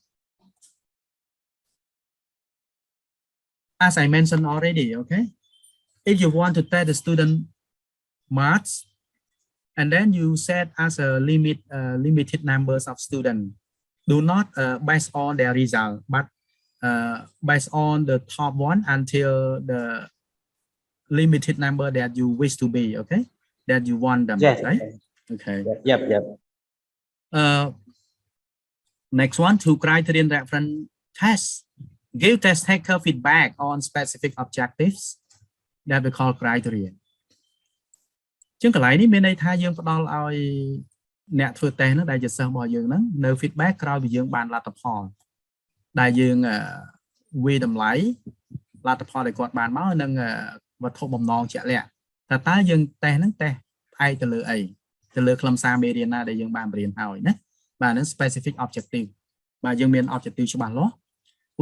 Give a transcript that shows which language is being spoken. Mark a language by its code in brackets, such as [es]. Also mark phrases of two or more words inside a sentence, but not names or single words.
[en] As I mentioned already, okay, if you want to test the student maths, and then you set as a limited numbers of students, do not based on their result, but based on the top one until the limited number that you wish to be, okay, that you want them, yes, right? Okay. Yep. Next one, to Criterion reference test. Give test taker feedback on specific objectives that we call criterion. [km] ជាងកន្លែងនេះមានន័យថាយើងផ្ដល់ឲ្យអ្នកធ្វើ test ហ្នឹងដែលជាសិស្សរបស់យើងហ្នឹងនៅ feedback ក្រោយពីយើងបានលទ្ធផលដែលយើងវាយតម្លៃលទ្ធផលដែលគាត់បានមកនឹងវត្ថុបំណងជាក់លាក់តើយើងតេស្តហ្នឹងតេស្តផ្អែកទៅលើអីទៅលើខ្លឹមសារមេរៀនណាដែលយើងបានបរៀនហើយណាបាទហ្នឹង [en] specific objective [km] បាទយើងមាន objective ច្បាស់លាស់ឧ